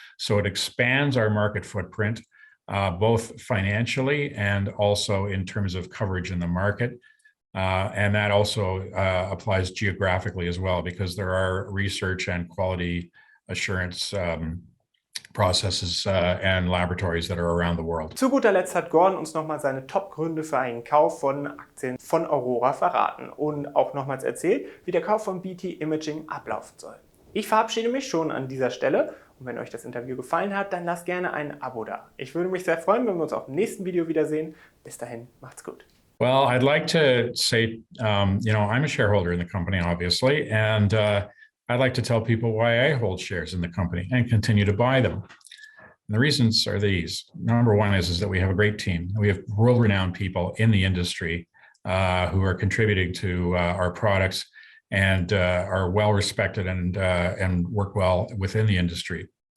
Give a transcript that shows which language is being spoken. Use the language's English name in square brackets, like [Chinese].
[English] So it expands our market footprint, both financially and also in terms of coverage in the market. And that also applies geographically as well, because there are research and quality assurance processes and laboratories that are around the world. [German] Zu guter Letzt hat Gordon uns nochmal seine Top-Gründe für einen Kauf von Aktien von Aurora verraten und auch nochmals erzählt, wie der Kauf von BT Imaging ablaufen soll. Ich verabschiede mich schon an dieser Stelle und wenn euch das Interview gefallen hat, dann lasst gerne ein Abo da. Ich würde mich sehr freuen, wenn wir uns auch im nächsten Video wiedersehen. Bis dahin, macht's gut. [English] Well, I'd like to say, I'm a shareholder in the company, obviously, and I'd like to tell people why I hold shares in the company and continue to buy them. And the reasons are these. Number one is that we have a great team. We have world-renowned people in the industry who are contributing to our products and are well-respected and work well within the industry.